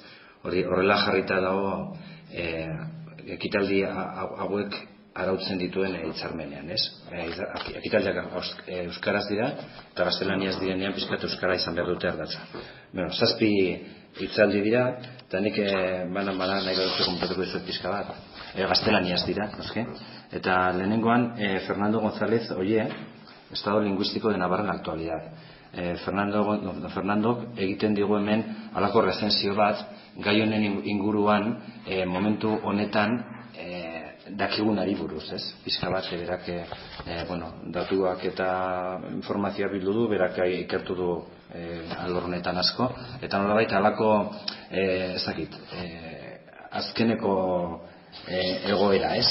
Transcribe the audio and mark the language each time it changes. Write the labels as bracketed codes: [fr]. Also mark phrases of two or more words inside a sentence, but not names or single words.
[eu] Horrela jarrita dago ekitaldi hauek arautzen dituen hitzarmenean, ez? Ekitaldiak euskaraz dira eta gaztelaniaz direnean pixkat euskara izan behar dute ardatza. 7 hitzaldi dira, eta nik banan nahi baduzu konpletuko dizuet pixka bat. Gaztelaniaz dira, noski? Eta lehenengoan Fernando González Oye, Estado Lingüístico de Navarra en la Actualidad. Fernandok egiten digu hemen halako rezensio bat, gai honen inguruan momentu honetan dakigunari buruz, ez? Pixka bat, berak datuak eta informazioa bildu du, berak ikertu du alor honetan asko, eta nolabait halako azkeneko egoera, ez?